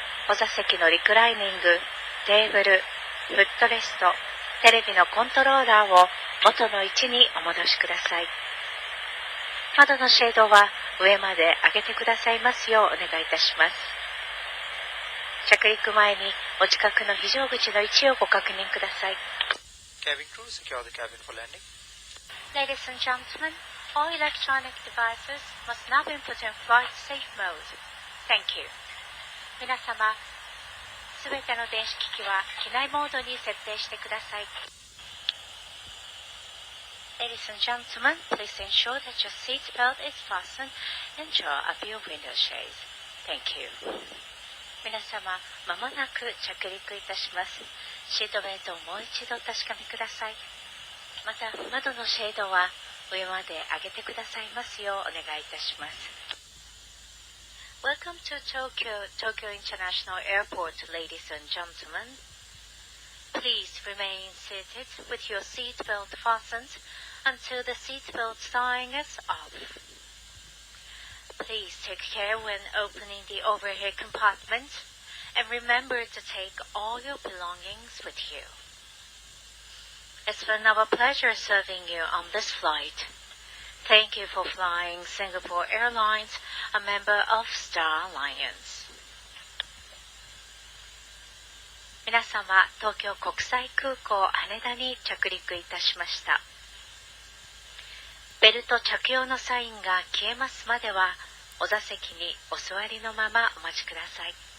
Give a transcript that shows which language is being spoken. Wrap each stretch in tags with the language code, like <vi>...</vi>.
<ja>お座席のリクライニング、テーブル、フットレスト、テレビのコントローラーを元の位置にお戻しください。窓のシェードは上まで上げてくださいますようお願いいたします。着陸前にお近くの非常口の位置をご確認ください。</ja> <en>Cabin crew, secure the cabin for landing. Ladies and gentlemen, all electronic devices must now be put in flight safe mode. Thank you.</en> <ja>皆様、すべての電子機器は機内モードに設定してください。</ja> <en>Ladies and gentlemen, please ensure that your seat belt is fastened and draw up your window shades. Thank you.</en> <ja>皆様、まもなく着陸いたします。シートベルトをもう一度お確かめください。また窓のシェードは上まで上げてくださいますようお願いいたします。</ja> <en>Welcome to Tokyo International Airport, ladies and gentlemen. Please remain seated with your seatbelt fastened until the seatbelt sign is off. Please take care when opening the overhead compartment and remember to take all your belongings with you. It's been our pleasure serving you on this flight. Thank you for flying Singapore Airlines, a member of Star Alliance.</en> <ja>皆様、東京国際空港羽田に着陸いたしました。ベルト着用のサインが消えますまでは、お座席にお座りのままお待ちください。</ja>